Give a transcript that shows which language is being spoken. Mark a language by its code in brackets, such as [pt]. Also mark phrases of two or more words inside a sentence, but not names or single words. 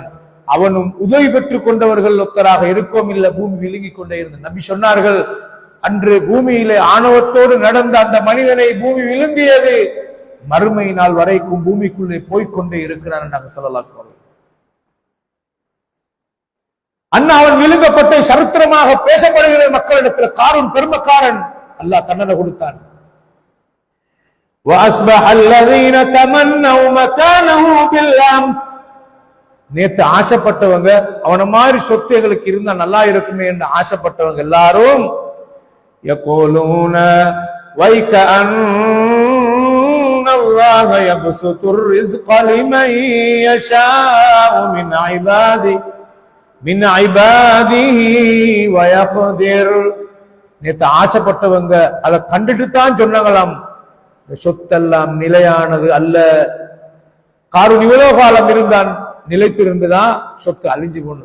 [ta] அவனும் உதவி பெற்றுக் கொண்டவர்கள் ஒத்தராக இருக்கவும் இல்லை, பூமி விழுங்கிக் கொண்டே இருந்த நபி சொன்னார்கள், அன்று பூமியிலே ஆணவத்தோடு நடந்த அந்த மனிதனை பூமி விழுங்கியது, மறுமை நாள் வரைக்கும் பூமிக்குள்ளே போய்கொண்டே இருக்கிறான் என்று [ar] صلى الله عليه وسلم. [ta] அண்ணா அவன் விழுங்கப்பட்ட சரித்திரமாக பேசப்படுகிற மக்களிடத்தில். காரூன் பெருமக்காரன், அல்லாஹ் தண்டனை கொடுத்தான். [ar] وَأَصْبَحَ الَّذِينَ تَمَنَّوْا مَكَانَهُ بِالْأَمْسِ. [ta] நேத்து ஆசைப்பட்டவங்க, அவன மாதிரி சொத்து எங்களுக்கு இருந்தா நல்லா இருக்குமே என்று ஆசைப்பட்டவங்க எல்லாரும் [ar] يَقُولُونَ وَيْكَأَنَّ اللَّهَ يَبْسُطُ الرِّزْقَ لِمَن يَشَاءُ من عباده ويقدر. [ta] நேத்து ஆசைப்பட்டவங்க அதை கண்டுட்டு தான் சொன்னாங்களாம், சொத்தெல்லாம் நிலையானது அல்ல. காரூன் இவ்வளவு காலம் இருந்தான், நிலைத்திருந்துதான் சொத்து அழிஞ்சு போனது.